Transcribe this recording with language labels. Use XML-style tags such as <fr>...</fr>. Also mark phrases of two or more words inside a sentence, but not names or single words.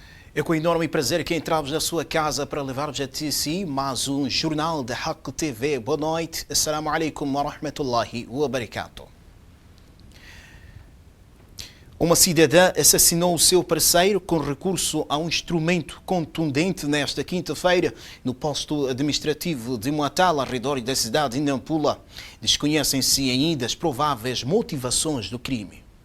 <pt>É com enorme prazer que entramos na sua casa para levar-vos até si mais um jornal da Haq TV. Boa noite.</pt> <ar>السلام عليكم ورحمة الله وبركاته.</ar> <pt>Uma cidadã assassinou o seu parceiro com recurso a um instrumento contundente nesta quinta-feira no posto administrativo de Muatal, ao redor da cidade de Nampula. Desconhecem-se ainda as prováveis motivações do crime.</pt>